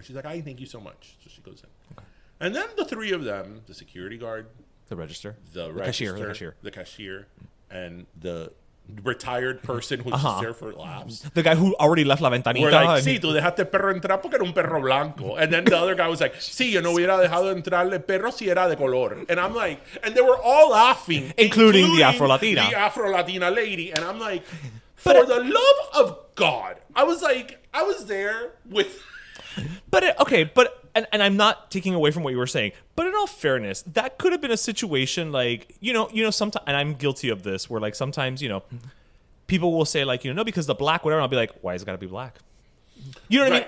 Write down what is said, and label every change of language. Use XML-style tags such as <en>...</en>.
<en>She's like, ay, thank you so much. So she goes in. Okay. And then the three of them, the security guard, the register, the cashier, and the retired person who's just there for laughs. The guy who already left la ventanita. We're like,</en> <es>sí, tú dejaste el perro entrar porque era un perro blanco.</es> <en>And then the other guy was like,</en> <es>sí, yo no hubiera dejado entrarle el perro si era de color.</es> <en>And I'm like, and they were all laughing. Including the Afro-Latina. The Afro-Latina lady. And I'm like, for the love of God. I was there with... And I'm not taking away from what you were saying, but in all fairness, that could have been a situation like, sometimes, and I'm guilty of this, where like sometimes, people will say like, no, because the black, whatever, and I'll be like, why has it got to be black? You know what I mean?</en>